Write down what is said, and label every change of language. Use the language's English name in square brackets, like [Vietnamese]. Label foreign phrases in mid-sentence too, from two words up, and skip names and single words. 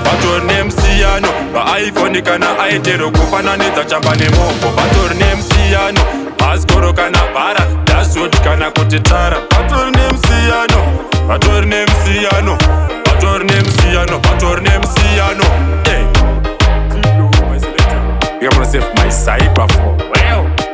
[Shona] Patori nemusiyano. Pa iPhone kana Itel kufananidza chamba nemoko. Patori nemusiyano. Bhaskoro kana bhara. Dashboard kana kuti tara. Patori nemusiyano. Patori nemusiyano. Patori nemusiyano. Patori nemusiyano. [English] Hey. You gonna save my cyber for real.